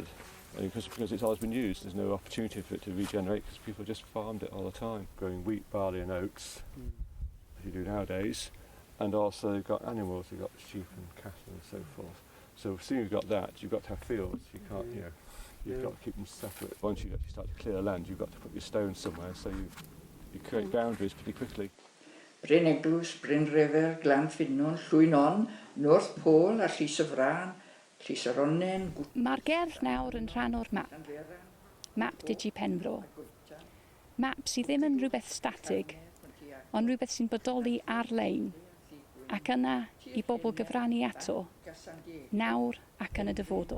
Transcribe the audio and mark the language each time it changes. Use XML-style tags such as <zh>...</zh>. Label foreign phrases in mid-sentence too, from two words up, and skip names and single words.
<en>And because it's always been used, there's no opportunity for it to regenerate because people just farmed it all the time, growing wheat, barley and oats, as you do nowadays. And also they've got animals, they've got sheep and cattle and so forth. So as soon as you've got that, you've got to have fields. You can't, you've got to keep them separate. Once you actually start to clear land, you've got to put your stones somewhere, so you create boundaries pretty quickly.</en> <cy>Bryn Eglwys, Bryn Rifer, Glan Ffinon, Llwynon, North Pole a Llys y Fran, Llys yr Onnen. Mae'r gerdd nawr yn rhan o'r map Digi Penfro. Map sydd ddim yn rhywbeth statig, ond rhywbeth sy'n bodoli arlein, ac yna i bobl gyfrannu ato, nawr ac yn y dyfodol.</cy>